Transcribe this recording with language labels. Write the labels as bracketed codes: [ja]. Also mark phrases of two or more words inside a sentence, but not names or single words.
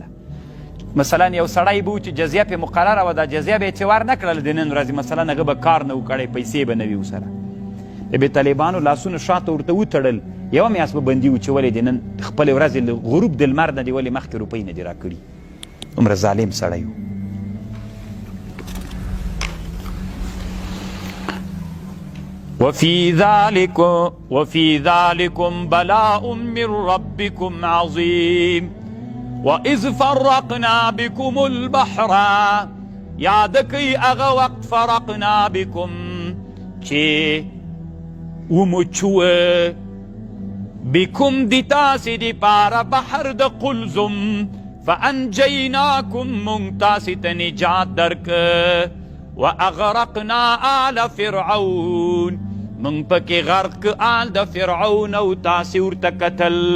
[ps] مثلا یو سړی به و چې جزیه پې مقرره وه، دا جزیه به یې چې ور نه کړله د نن ورځې، مثلا هغه به کار نه و کړی، پیسې به نه وي ورسره، به طالبانو لاسونه شاته ورته وتړل، یوه میاشت به بندي و چې ولې د نن خپلې ورځې غروب د لمر نه دې ولې مخکې روپۍ نه دي راکړي. دومره ظالم سړی و. [ar] وفي ذلكم بلاء من ربكم عظيم وإذ فرقنا بكم البحر، [ps] یاد کئ هغه وقت [ar] فرقنا بكم [ps] چې ومچوه بكم د تاسې دپاره بحر د قلزم، فانجیناکم موږ تاسې ته نجات درکه، [ar] واغرقنا آل فرعون [ps] موږ پکې غرق آل د فرعون او تاسې ورته کتل.